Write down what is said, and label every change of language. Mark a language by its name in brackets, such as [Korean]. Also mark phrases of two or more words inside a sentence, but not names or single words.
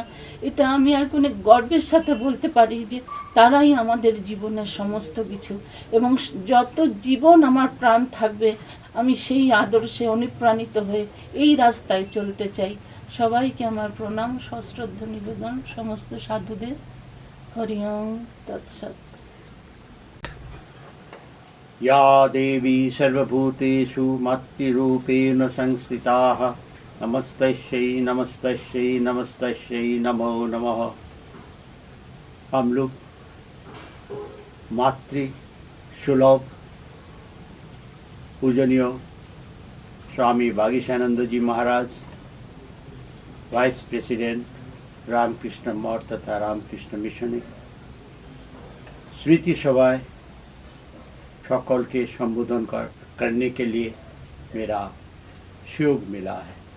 [Bangla] এটা আমি আর কোনো গর্বের সাথে বলতে পারি যে তারাই আমাদের জীবনের সমস্ত কিছু, এবং যত জীবন আমার প্রাণ থাকবে আমি সেই আদর্শে অনুপ্রাণিত হয়ে এই রাস্তায় চলতে চাই। সবাইকে আমার প্রণাম, সশ্রদ্ধ নিবেদন, সমস্ত সাধুদের। [Sanskrit] হরি ওম তৎসৎ। या देवी सर्वभूतेषु मातृरूपेण संस्थिताः नमस्तस्यै नमस्तस्यै नमस्तस्यै नमो नमः। [Hindi] हम लोग मातृ सुलभ पूजनीय स्वामी भागीशानंद जी महाराज, [English] vice president [Hindi] रामकृष्ण मठ तथा रामकृष्ण मिशन स्मृति सभाएं सकल के संबोधन करने के लिए मेरा सुयोग मिला है।